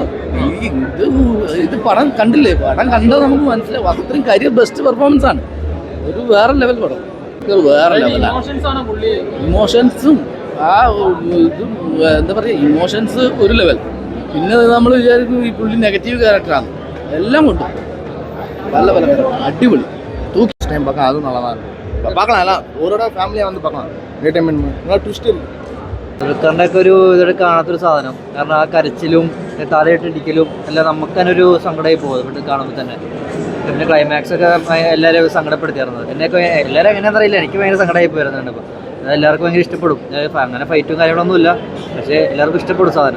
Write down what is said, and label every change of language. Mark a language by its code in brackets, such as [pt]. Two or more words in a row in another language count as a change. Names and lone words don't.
[ml] ഇത് പടം കണ്ടില്ലേ, പടം കണ്ടാൽ നമുക്ക് മനസ്സിലാവും അത്രയും [en] career best performance [ml] ആണ്. ഒരു വേറെ ലെവൽ പടം, വേറെ ലെവലാണ്. ഇമോഷൻസും ആ ഇത് എന്താ പറയുക, ഇമോഷൻസ് ഒരു ലെവൽ. പിന്നെ നമ്മൾ വിചാരിക്കും ഈ പുള്ളി [en] negative character. [ml] എല്ലാം കൊണ്ടും പല പല അടിപൊളി [ta] டைம் பார்க்கலாம், அதுவும் நல்லா தான் இருக்கும். பார்க்கலாம், எல்லாம் ஒருவோட ஃபேமிலியாக வந்து பார்க்கலாம். என்டர்டைன்மெண்ட் நல்லா ட்விஸ்ட் இருக்கு. [ml] ദുൽഖറിൻ്റെ ഒക്കെ ഒരു ഇതൊക്കെ കാണാത്തൊരു സാധനം. കാരണം ആ കരച്ചിലും തലയിട്ടിടിക്കലും എല്ലാം നമുക്ക് തന്നെ ഒരു സങ്കടമായി പോകും ഇവിടെ കാണുമ്പോൾ തന്നെ. പിന്നെ ക്ലൈമാക്സ് ഒക്കെ എല്ലാവരും സങ്കടപ്പെടുത്തിയായിരുന്നത്. എന്നെയൊക്കെ എല്ലാവരും എങ്ങനെയാണെന്ന് അറിയില്ല, എനിക്ക് ഭയങ്കര സങ്കടമായി പോയിരുന്നുണ്ട്. ഇപ്പോൾ അത് എല്ലാവർക്കും ഭയങ്കര ഇഷ്ടപ്പെടും. അങ്ങനെ ഫൈറ്റും കാര്യങ്ങളൊന്നുമില്ല, പക്ഷേ എല്ലാവർക്കും ഇഷ്ടപ്പെടും സാധനം.